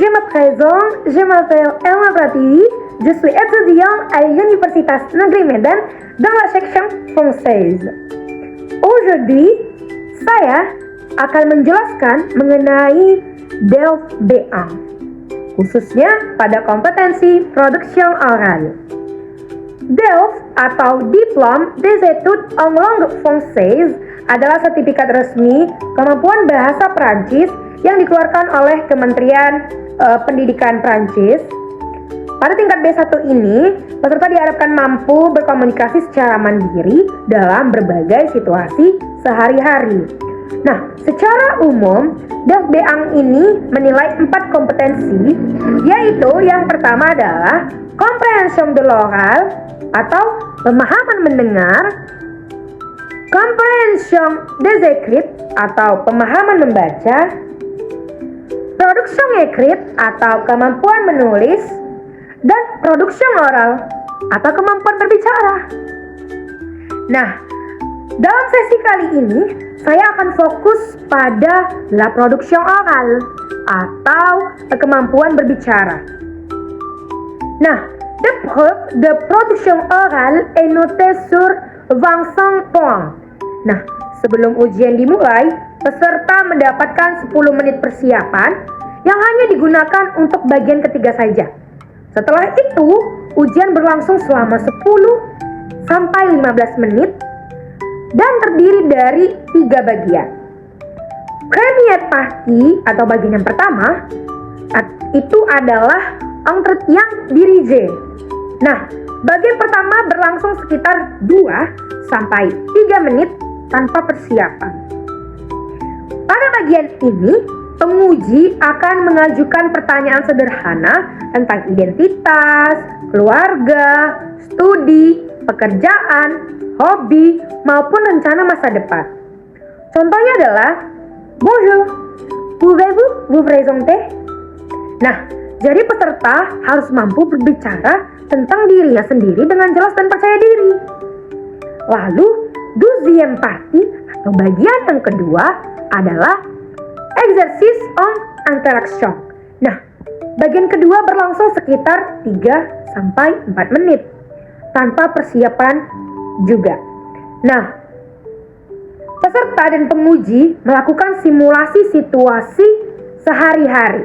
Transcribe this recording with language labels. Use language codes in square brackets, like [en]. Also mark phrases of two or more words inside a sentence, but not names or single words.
[fr] présent, je m'appelle Elma Pratiwi, je suis étudiante à l'Université Negeri Medan dans la section française. Aujourd'hui, [id] saya akan menjelaskan mengenai DELF B1, khususnya pada kompetensi [fr] production oral. [id] DELF atau [fr] Diplôme des études en langue française [id] adalah sertifikat resmi kemampuan bahasa Prancis yang dikeluarkan oleh Kementerian Pendidikan Prancis. Pada tingkat B1 ini, peserta diharapkan mampu berkomunikasi secara mandiri dalam berbagai situasi sehari-hari. Nah, secara umum, DELF B1 ini menilai 4 kompetensi, yaitu yang pertama adalah [fr] comprehension de l'oral [id] atau pemahaman mendengar, [fr] comprehension des écrits [id] atau pemahaman membaca, [fr] production écrite [id] atau kemampuan menulis, dan [fr] production oral [id] atau kemampuan berbicara. Nah, dalam sesi kali ini saya akan fokus pada [fr] la production oral [id] atau kemampuan berbicara. Nah, [fr] l'épreuve de production orale est notée sur 25 points. [id] Nah, sebelum ujian dimulai, peserta mendapatkan 10 menit persiapan yang hanya digunakan untuk bagian ketiga saja. Setelah itu, ujian berlangsung selama 10 sampai 15 menit dan terdiri dari 3 bagian. [fr] Première partie [id] atau bagian yang pertama itu adalah [fr] entretien dirigé. [id] Nah, bagian pertama berlangsung sekitar 2 sampai 3 menit tanpa persiapan. Pada bagian ini, penguji akan mengajukan pertanyaan sederhana tentang identitas, keluarga, studi, pekerjaan, hobi, maupun rencana masa depan. Contohnya adalah, [fr] bonjour, pouvez-vous vous présenter? [id] Nah, jadi peserta harus mampu berbicara tentang dirinya sendiri dengan jelas dan percaya diri. Lalu, [fr] deuxième partie [id] atau bagian yang kedua adalah [fr] exercice en interaction. [id] Nah, bagian kedua berlangsung sekitar 3 sampai 4 menit tanpa persiapan juga. Nah, peserta dan penguji melakukan simulasi situasi sehari-hari.